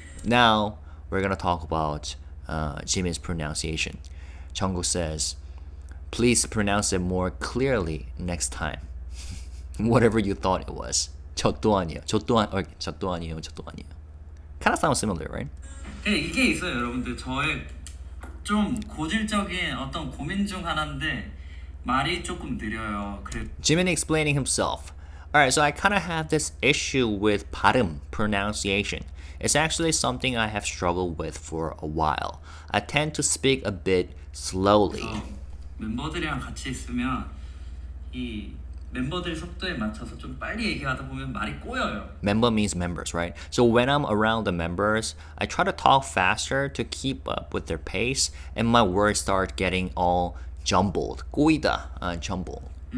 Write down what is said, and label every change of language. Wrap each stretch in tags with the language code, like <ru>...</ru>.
<en>Now we're gonna talk about Jimin's pronunciation. Jungkook says, "Please pronounce it more clearly next time. Whatever you thought it was."</en> <ko>저 또 아니에요. 저 또 아니에요.</ko> <en>Kind of sounds similar, right?</en> <ko>이게 있어요, 여러분들. 저의 좀 고질적인 어떤 고민 중 하나인데 말이 조금 느려요. 그래.</ko> <en>Jimin explaining himself. Alright, so I kind of have this issue with 발음, pronunciation. It's actually something I have struggled with for a while. I tend to speak a bit slowly.</en> <ko>멤버들이랑 같이 있으면 이 멤버들 속도에 맞춰서 좀 빨리 얘기하다 보면 말이 꼬여요.</ko> <en>Member means members, right? So when I'm around the members, I try to talk faster to keep up with their pace, and my words start getting all jumbled. 꼬이다. Jumbled.</en>